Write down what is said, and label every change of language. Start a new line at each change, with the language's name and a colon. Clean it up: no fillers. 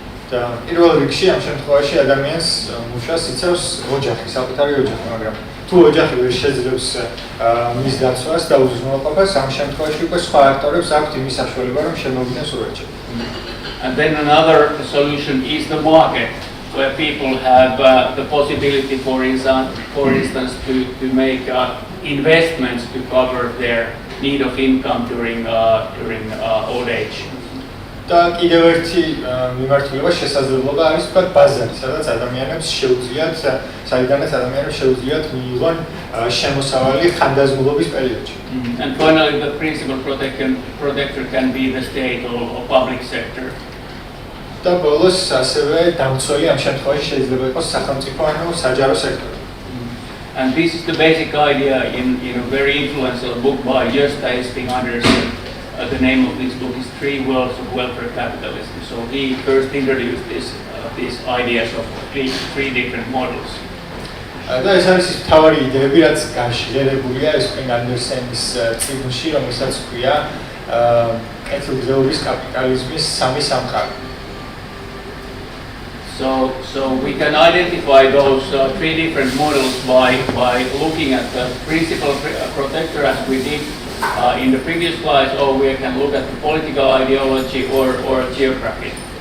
Georgian: და პირველ რიგში ამ შემთხვევაში ადამიანს მუშას იცავს ოჯახი, საკუთარი ოჯახი, მაგრამ თუ ოჯახი ვერ შეძლებს მის დაცვას და უზრუნველყოფას, ამ შემთხვევაში უკვე სხვა აქტორებს აქვთ იმის საშუალება, რომ შემოვიდნენ სურათში.
English: And then another solution is the market, where people have the possibility, for instance, to make investments to cover their need of income during old age.
Georgian: და კიდევ ერთი მიმართულება შესაძლებლობა არის თქვა ბაზარი, სადაც ადამიანებს შეუძლიათ, საიდანაც ადამიანებს შეუძლიათ მიიღონ შემოსავალი ხანდაზმულობის პერიოდში.
English: And finally, the principal protector can be the state or public sector.
Georgian: და ბოლოს ასევე დამცველი ამ შემთხვევაში შეიძლება იყოს სახელმწიფო ანუ საჯარო სექტორი.
English: And this is the basic idea in a very influential book by Stephen Anderson. The name of this book is Three Worlds of Welfare Capitalism. So he first introduced these ideas of three different models.
Georgian: და ეს არის თავარი იდეები, რაც განშილებულია Stephen Anderson-ის წიგნში, რომელსაც ჰქვია კეთილდღეობის კაპიტალიზმის სამი სამყარო.
English: So we can identify those three different models by looking at the principal protector as we did in the previous slides, or we can look at the political ideology or geography.